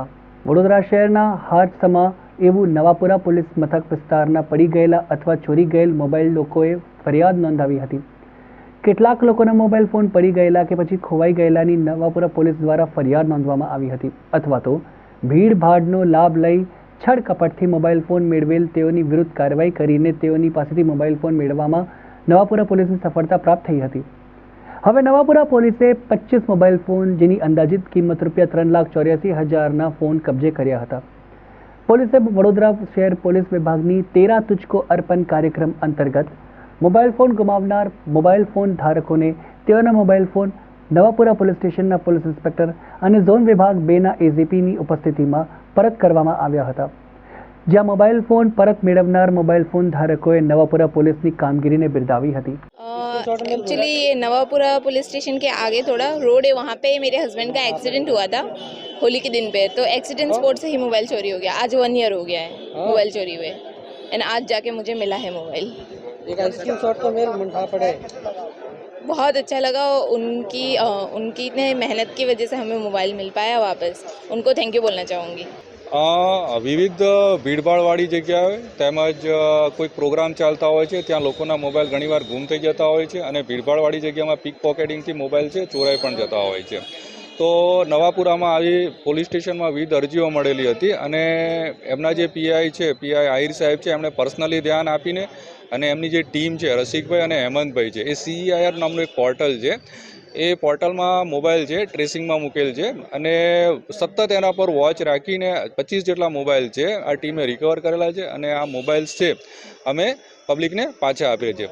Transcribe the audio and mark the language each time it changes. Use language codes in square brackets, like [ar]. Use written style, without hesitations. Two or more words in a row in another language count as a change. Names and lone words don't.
[gu] વડોદરા શહેરના હાથસમા એવું નવાપુરા પોલીસ મથક વિસ્તારના પડી ગયેલા અથવા ચોરી ગયેલ મોબાઈલ લોકોએ ફરિયાદ નોંધાવી હતી। કેટલાક લોકોના મોબાઈલ ફોન પડી ગયેલા કે પછી ખોવાઈ ગયેલાની નવાપુરા પોલીસ દ્વારા ફરિયાદ નોંધવામાં આવી હતી અથવા તો ભીડભાડનો લાભ લઈ છળકપટથી મોબાઈલ ફોન મેળવેલ તેઓની વિરુદ્ધ કાર્યવાહી કરીને તેઓની પાસેથી મોબાઈલ ફોન મેળવવામાં નવાપુરા પોલીસને સફળતા પ્રાપ્ત થઈ હતી। હવે નવાપુરા પોલીસે 25 મોબાઈલ ફોન જેની અંદાજિત કિંમત ₹3,84,000 ફોન કબજે કર્યા હતા। પોલીસે વડોદરા શહેર પોલીસ વિભાગની 13 તુઝકો અર્પણ કાર્યક્રમ અંતર્ગત મોબાઈલ ફોન ગુમાવનાર મોબાઈલ ફોન ધારકોને તેઓના મોબાઈલ ફોન નવાપુરા પોલીસ સ્ટેશનના પોલીસ ઇન્સ્પેક્ટર અને ઝોન વિભાગ 2 ના એસીપીની ઉપસ્થિતિમાં પરત કરવામાં આવ્યા હતા। જ્યાં મોબાઈલ ફોન પરત મેળવનાર મોબાઈલ ફોન ધારકોએ નવાપુરા પોલીસની કામગીરીને બિરદાવી હતી। [hi] एक्चुअली ये नवापुरा पुलिस स्टेशन के आगे थोड़ा रोड है, वहाँ पे मेरे हस्बैंड का एक्सीडेंट हुआ था होली के दिन पे, तो [en] accident spot [hi] से ही मोबाइल चोरी हो गया। आज 1 ईयर हो गया है मोबाइल चोरी हुए, एंड आज जाके मुझे मिला है मोबाइल। एक स्क्रीनशॉट तो मेल मंठा पड़े, बहुत अच्छा लगा। उनकी इतने मेहनत की वजह से हमें मोबाइल मिल पाया वापस, उनको [en] thank you [hi] बोलना चाहूँगी। [gu] વિવિધ ભીડભાડવાળી જગ્યાએ તેમજ કોઈ પ્રોગ્રામ ચાલતા હોય છે ત્યાં લોકોના મોબાઈલ ઘણીવાર ગુમ થઈ જતા હોય છે અને ભીડભાડવાળી જગ્યામાં પીક પોકેટિંગથી મોબાઈલ છે ચોરાઈ પણ જતા હોય છે। તો નવાપુરામાં આવી પોલીસ સ્ટેશનમાં વિવિધ અરજીઓ મળેલી હતી અને એમના જે પીઆઈ છે, પીઆઈ આહિર સાહેબ છે, એમણે પર્સનલી ધ્યાન આપીને અને એમની જે ટીમ છે રસિકભાઈ અને હેમંતભાઈ છે, એ CEIR નામનું એક પોર્ટલ છે, એ પોર્ટલમાં મોબાઈલ છે ટ્રેસિંગમાં મૂકેલ છે અને સતત એના પર વોચ રાખીને 25 જેટલા મોબાઈલ છે આ ટીમે રિકવર કરેલા છે અને આ મોબાઈલ્સ છે અમે પબ્લિકને પાછા આપીએ છીએ।